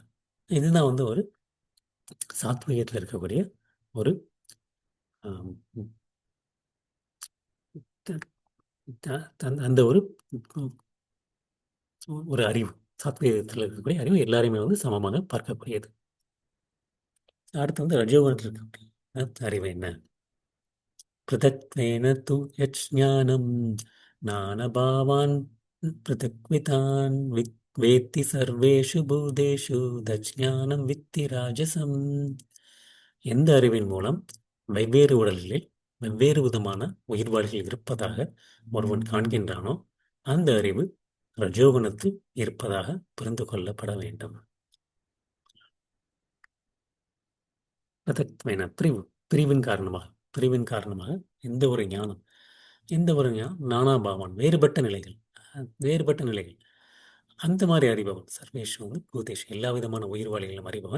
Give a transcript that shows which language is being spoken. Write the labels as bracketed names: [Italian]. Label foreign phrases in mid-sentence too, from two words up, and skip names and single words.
[Tamil] இதுதான் வந்து ஒரு சாத்வீகத்தில் இருக்கக்கூடிய ஒரு ஆம், த- அந்த ஒரு ஒரு அறிவு. சாத்வீகத்தில் இருக்கக்கூடிய அறிவு எல்லாரையுமே வந்து சமமாக பார்க்கக்கூடியது. அடுத்து வந்து ரஜோகுணத்தில் இருக்கக்கூடிய அறிவு என்ன? [Sanskrit] पृथक्त्वेन तु यज्ञानं नानभावान् पृथक्वितान् वेत्ति सर्वेषु भूतेषु तज्ज्ञानं विद्धि राजसम्. [Tamil] எந்த அறிவின் மூலம் வெவ்வேறு உடல்களில் வெவ்வேறு விதமான உயிர்வாழிகள் இருப்பதாக ஒருவன் காண்கின்றானோ அந்த அறிவு ரஜோகுணத்தில் இருப்பதாக புரிந்து கொள்ளப்பட வேண்டும். பிரதக்த்வேன பிரிவின் காரணமாக எந்த ஒரு ஞானம், நானாபாவன் வேறுபட்ட நிலைகள் அந்த மாதிரி அறிபவன் சர்வேஷ் வந்து பூதேஷ் எல்லா விதமான உயிர்வாளிகளும் அறிபவன்.